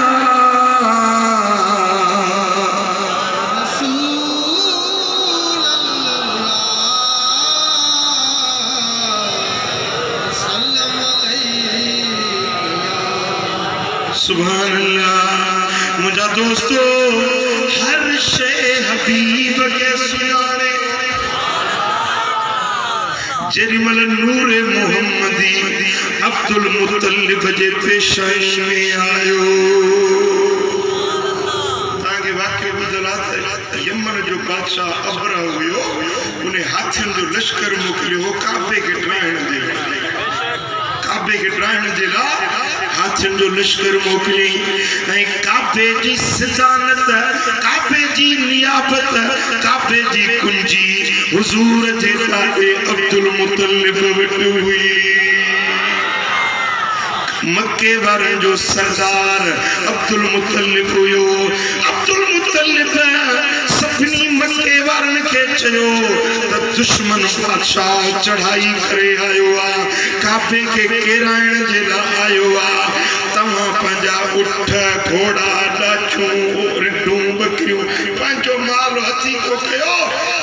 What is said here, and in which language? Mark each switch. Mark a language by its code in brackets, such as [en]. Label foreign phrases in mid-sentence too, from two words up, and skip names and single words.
[ar] سبحان الله [sd] मुझा दोस्तों हर शे हबीब के सुनाने जेमल नूरे मोहम्मदी अब्दुल मुत्तलिब जे पेशानी में आयो ताके वाकई ॿुधल आहे यमन जो बादशाह अबरा हुयो उन्हें हाथियुनि जो लश्कर मोकिलियो काबे के ड्राइण जे लाइ हाथियुनि जो लश्कर मोकिलियईं ऐं काबे जी सिदानत काबे जी नियाबत काबे जी कुंजी हुजूर जे ॾाॾे अब्दुल मुत्तलिब वटि हुई मक्के वारनि जो सरदार अब्दुल मुत्तलिब हुयो अब्दुल मुत्तलिब सभिनी मक्के वारनि खे चयो त दुश्मन बादशाह चढ़ाई करे आयो आहे काबे खे केराइण जे लाइ आयो आहे तव्हां पंहिंजा उठ घोड़ा ॾाछूं रिढूं बकरियूं पंहिंजो माल हथी को कयो